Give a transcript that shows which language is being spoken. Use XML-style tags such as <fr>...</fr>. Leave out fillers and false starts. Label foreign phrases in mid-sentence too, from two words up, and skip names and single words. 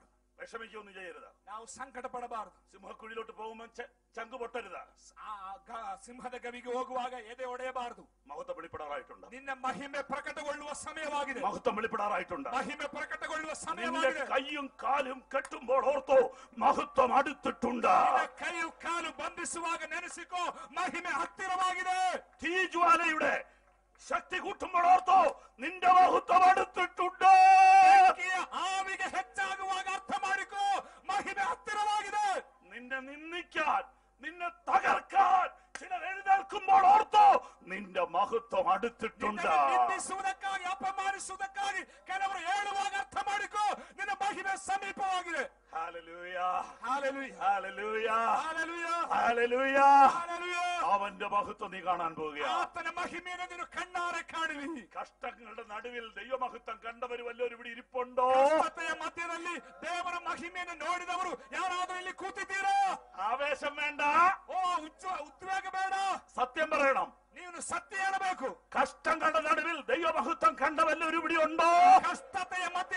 <ml>വിഷമിക്കൊന്നും ചെയ്യരുത്.</ml> <kn>ನಾವು ಸಂಕಟ ಪಡಬಾರದು.</kn> <ml>സിംഹക്കുഴിയിലോട്ട് പോകുമ്പോൾ ചങ്ക് പൊട്ടരുത്.</ml> <kn>ಸಿಂಹದ ಗವಿಗೆ ಹೋಗುವಾಗ ಎದೆ ಒಡೆಯಬಾರದು.</kn> <ml>മഹത്വം വെളിപ്പെടാറായിട്ടുണ്ട്.</ml> <kn>ನಿನ್ನ ಮಹಿಮೆ ಪ್ರಕಟಗೊಳ್ಳುವ ಸಮಯವಾಗಿದೆ.</kn> <ml>മഹത്വം വെളിപ്പെടാറായിട്ടുണ്ട്.</ml> <kn>മഹിമೆ ಪ್ರಕಟಗೊಳ್ಳುವ</kn> <ml>നിന്റെ</ml> <kn>ಸಮಯವಾಗಿದೆ.</kn> <ml>കൈയും കാലും കെട്ടുമ്പോൾ ഓർത്തോ മഹത്വം അടുത്തിട്ടുണ്ട്.</ml> <kn>ಕೈಯು ಕಾಲು ಬಂಧಿಸುವಾಗ ನೆನೆಸಿಕೋ ಮಹಿಮೆ ಹತ್ತಿರವಾಗಿದೆ.</kn> <ml>തീജ്വാലയുടെ ശക്തി കൂട്ടുമ്പോൾ ഓർത്തോ നിന്റെ മഹത്വം അടുത്തിട്ടുണ്ട്.</ml> <kn>ആവിಗೆ ಹೆಚ್ಚಾಗುವಾಗ ಅರ್ಥ ಮಾಡಿಕೋ ಮಹಿಮೆ ಹತ್ತಿರವಾಗಿದೆ.</kn> <ml>നിന്നെ നിന്ദിക്കാൻ നിന്നെ തകർക്കാൻ ചിലർ എഴുന്നേൽക്കുമ്പോൾ ഓർത്തോ നിന്റെ മഹത്വം അടുത്തിട്ടുണ്ട്.</ml> <kn>ನಿಂದಿಸುವುದಕ್ಕಾಗಿ ಅಪಮಾನಿಸುವುದಕ್ಕಾಗಿ ಕೆಲವರು ಹೇಳುವಾಗ ಅರ್ಥ ಮಾಡಿಕೋ ನಿನ್ನ ಮಹಿಮೆ ಸಮೀಪವಾಗಿದೆ.</kn> <ml>ഹല്ലേലൂയ, ഹല്ലേലൂയ, ഹല്ലേലൂയ, ഹല്ലേലൂയ, ഹല്ലേലൂയ. ഹല്ലേലൂയ. അവന്റെ മഹത്വം നീ കാണാൻ പോവുകയാണ്.</ml> <kn>ಆತನ ಮಹಿಮೆಯನ್ನು ನೀನು ಕಣ್ಣಾರೆ ಕಾಣುವಿ.</kn> <ml>കഷ്ടങ്ങളുടെ നടുവിൽ ദൈവമഹത്വം കണ്ടവർ വല്ലവരും ഇവിടെ ഇരിപ്പുണ്ടോ?</ml> <kn>ಕಷ್ಟತೆಯ ಮಧ್ಯದಲ್ಲಿ ದೇವರ ಮಹಿಮೆಯನ್ನು ನೋಡಿದವರು ಯಾರಾದರೂ ಇಲ್ಲಿ ಕೂತಿದ್ದೀರಾ?</kn> <ml>ആവേശം വേണ്ട,</ml> <kn>ಉದ್ವೇಗ ಬೇಡ.</kn> <ml>സത്യം പറയണം.</ml> <kn>ನೀನು ಸತ್ಯ ಹೇಳಬೇಕು.</kn> <ml>കഷ്ടങ്ങളുടെ നടുവിൽ ദൈവമഹത്വം കണ്ട വല്ലവരും ഇവിടെ ഉണ്ടോ?</ml> <kn>ಕಷ್ಟತೆಯ</kn>